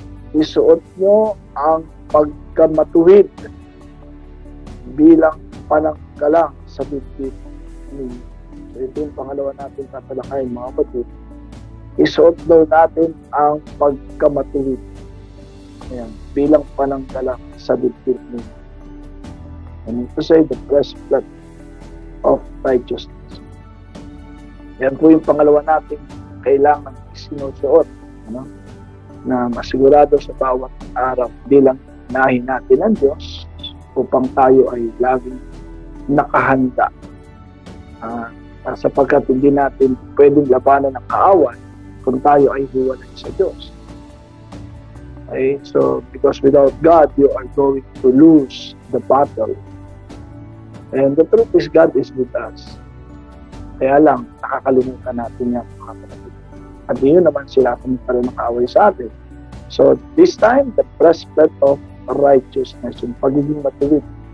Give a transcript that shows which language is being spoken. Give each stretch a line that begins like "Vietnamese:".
Filipino: Isuot nyo ang pagkamatuwid bilang pananggalang sa bibig ninyo. So ito yung pangalawa natin tatalakayin, mga kapatid. Isuot daw natin ang pagkamatuwid. Ayan, bilang pananggalang sa dibdib ninyo.
English: And to say the breastplate of righteousness.
Filipino: Yan po yung pangalawa natin kailangan sinusuot, na masigurado sa bawat araw bilang nahin natin ang Diyos upang tayo ay laging nakahanda. Sapagkat hindi natin pwedeng labanan ng kaaway kung tayo ay hiwalay sa Diyos. Okay?
English: So, because without God, you are going to lose the battle. And the truth is, God is with us.
Filipino: Kaya lang, nakakalimutan natin yan, mga kapatid. At yun naman sila kung pa rin makaaway sa atin.
English: So, this time, the breastplate of righteousness,
Filipino: yung pagiging matuwid.